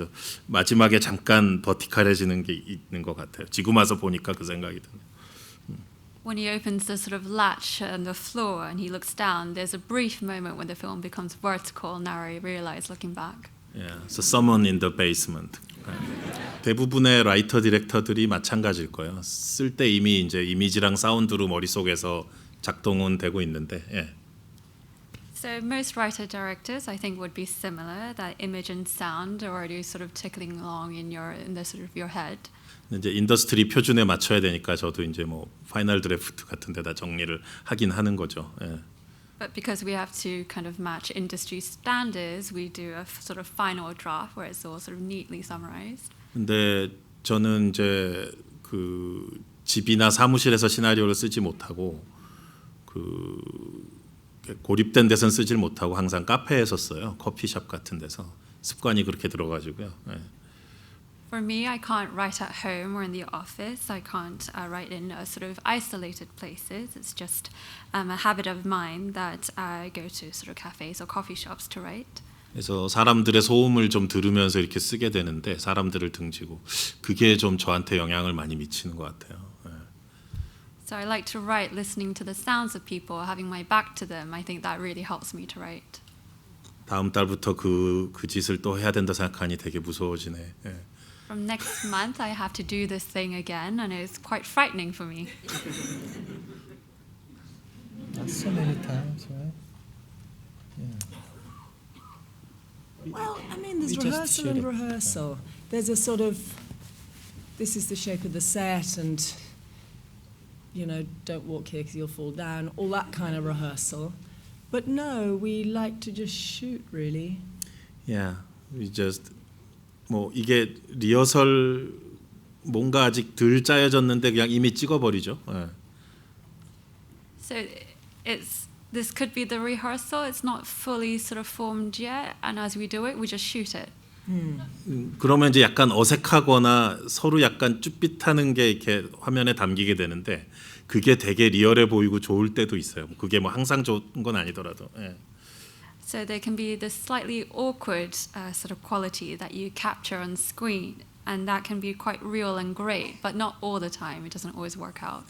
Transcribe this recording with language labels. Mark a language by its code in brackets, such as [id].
[ko] 그래서 마지막에 잠깐 버티컬해지는 게 있는 것 같아요. 지금 와서 보니까 그 생각이 드네요. [en] When he opens the sort of latch on the floor and he looks down, there's a brief moment when the film becomes vertical. Now I realize, looking back. Yeah, so someone in the basement. [ko] 대부분의 라이터 디렉터들이 마찬가지일 거예요. 쓸 때 이미 이제 이미지랑 사운드로 머릿속에서 작동은 되고 있는데. 예. [en] So most writer directors, I think, would be similar. That image and sound are already sort of tickling along in the sort of your head. [ko] 이제 인더스트리 표준에 맞춰야 되니까 저도 이제 뭐 파이널 드래프트 같은 데다 정리를 하긴 하는 거죠. 예. [en] But because we have to kind of match industry standards, we do a sort of final draft where it's all sort of neatly summarized. [ko] 근데 저는 이제 그 집이나 사무실에서 시나리오를 쓰지 못하고 그 고립된 데선 쓰질 못하고 항상 카페에서 써요. 커피숍 같은 데서 습관이 그렇게 들어가지고요. 예. [en] For me, I can't write at home or in the office. I can't write in sort of isolated places. It's just a habit of mine that I go to sort of cafes or coffee shops to write. [ko] 그래서 사람들의 소음을 좀 들으면서 이렇게 쓰게 되는데 사람들을 등지고 그게 좀 저한테 영향을 많이 미치는 것 같아요. 예. [en] So I like to write listening to the sounds of people, having my back to them. I think that really helps me to write. [ko] 다음 달부터 그 짓을 또 해야 된다 생각하니 되게 무서워지네. 예. [en] From next month, I have to do this thing again, and it's quite frightening for me. Not so many times, right? Yeah. Well, I mean, there's We just rehearsal shoot and it. rehearsal. There's a sort of, this is the shape of the set, and, you know, don't walk here because you'll fall down, all that kind of rehearsal. But no, we like to just shoot, really. Yeah, we just [ko] 뭐 이게 리허설 뭔가 아직 덜 짜여졌는데 그냥 이미 찍어버리죠. 예. [en] So this could be the rehearsal. It's not fully sort of formed yet, and as we do it, we just shoot it. [ko] 그러면 이제 약간 어색하거나 서로 약간 쭈삣하는 게 이렇게 화면에 담기게 되는데 그게 되게 리얼해 보이고 좋을 때도 있어요. 그게 뭐 항상 좋은 건 아니더라도. 예. [en] So there can be this slightly awkward sort of quality that you capture on screen, and that can be quite real and great, but not all the time. It doesn't always work out.